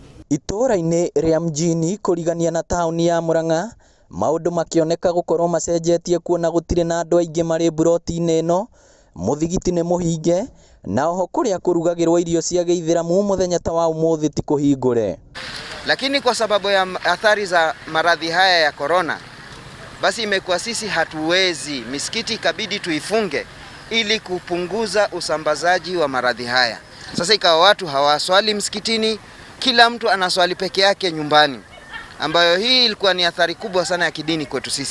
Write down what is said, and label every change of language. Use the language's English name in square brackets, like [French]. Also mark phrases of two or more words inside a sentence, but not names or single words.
[Kikuyu] Itũra-inĩ rĩa mjini kũrigania na taũni ya Murang'a, maũndũ makĩoneka gũkorwo macenjetie kuona gũtirĩ na andũ aingĩ marĩ buroti-inĩ ĩno, mũthigiti nĩ mũhinge, na oho kũrĩa kũrugagĩrwo irio cia Gĩithĩramu muthenya ta wa ũmũthĩ ti kũhingũre. [Swahili] Lakini kwa sababu ya athari za maradhi haya ya corona, basi imekuwa sisi hatuwezi, misikiti ikabidi tuifunge ili kupunguza usambazaji wa maradhi haya. Sasa ikawa watu hawaswali msikitini, kila mtu anaswali peke yake nyumbani, ambayo hii ilikuwa ni athari kubwa sana ya kidini kwetu sisi.